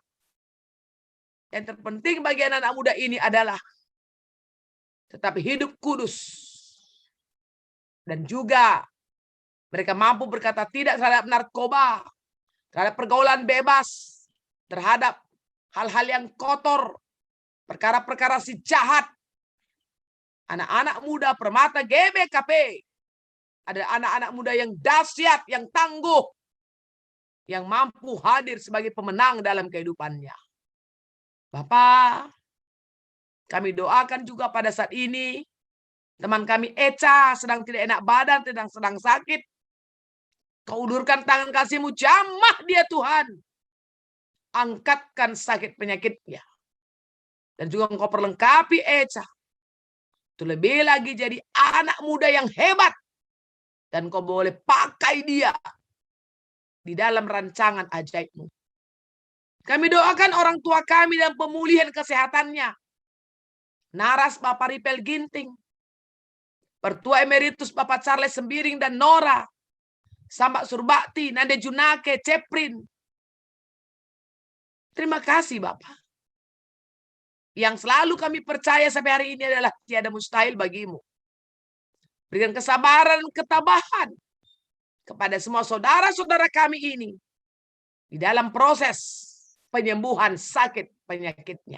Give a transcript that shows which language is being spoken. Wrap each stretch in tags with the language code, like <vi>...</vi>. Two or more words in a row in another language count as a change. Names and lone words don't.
<id>Yang terpenting bagi anak-anak muda ini adalah tetapi hidup kudus. Dan juga mereka mampu berkata tidak terhadap narkoba, terhadap pergaulan bebas, terhadap hal-hal yang kotor, perkara-perkara si jahat. Anak-anak muda permata GBKP adalah anak-anak muda yang dahsyat, yang tangguh, yang mampu hadir sebagai pemenang dalam kehidupannya. Bapak, kami doakan juga pada saat ini, teman kami Eca sedang tidak enak badan, sedang sakit. Kau ulurkan tangan kasih-Mu, jamah dia Tuhan. Angkatkan sakit penyakitnya. Dan juga Engkau perlengkapi Eca. Terlebih lagi jadi anak muda yang hebat. Dan Kau boleh pakai dia di dalam rancangan ajaib-Mu. Kami doakan orang tua kami dan pemulihan kesehatannya. Naras Bapak Ripel Ginting. Pertua Emeritus Bapak Charles Sembiring dan Nora. Sambak Surbakti, Nade Junake, Ceprin. Terima kasih Bapak. Yang selalu kami percaya sampai hari ini adalah tiada mustahil bagimu. Berikan kesabaran, ketabahan kepada semua saudara-saudara kami ini di dalam proses penyembuhan sakit penyakitnya.</id>